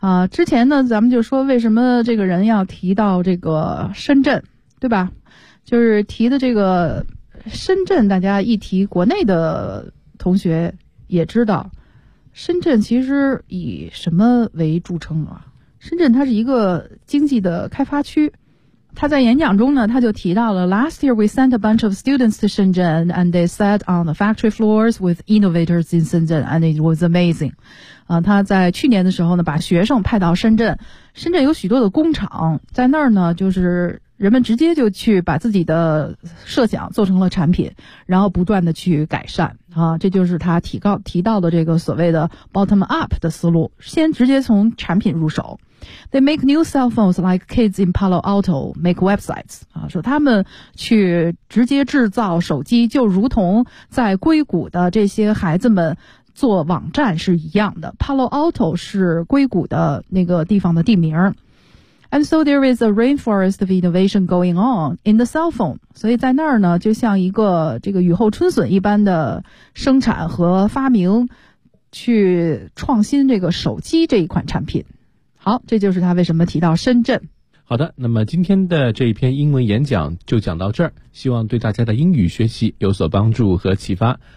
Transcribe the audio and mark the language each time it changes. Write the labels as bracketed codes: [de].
[zh] 之前呢，咱们就说为什么这个人要提到这个深圳，对吧？就是提的这个深圳，大家一提，国内的同学也知道，深圳其实以什么为著称啊？深圳它是一个经济的开发区。他在演讲中呢，他就提到了 [en] ，Last year we sent a bunch of students to Shenzhen and they sat on the factory floors with innovators in Shenzhen and it was amazing。 [zh] 他在去年的时候呢，把学生派到深圳，深圳有许多的工厂，在那儿呢，就是人们直接就去把自己的设想做成了产品，然后不断的去改善。啊，这就是他提到的这个所谓的 bottom up 的思路，先直接从产品入手。 [en] They make new cell phones like kids in Palo Alto make websites. [zh] 啊，说他们去直接制造手机，就如同在硅谷的这些孩子们做网站是一样的。 Palo Alto 是硅谷的那个地方的地名。 [en] And so there is a rainforest of innovation going on in the cell phone. [zh] 所以在那儿呢，就像一个这个雨后春笋一般的生产和发明，去创新这个手机这一款产品。好，这就是他为什么提到深圳。好的，那么今天的这一篇英文演讲就讲到这儿，希望对大家的英语学习有所帮助和启发。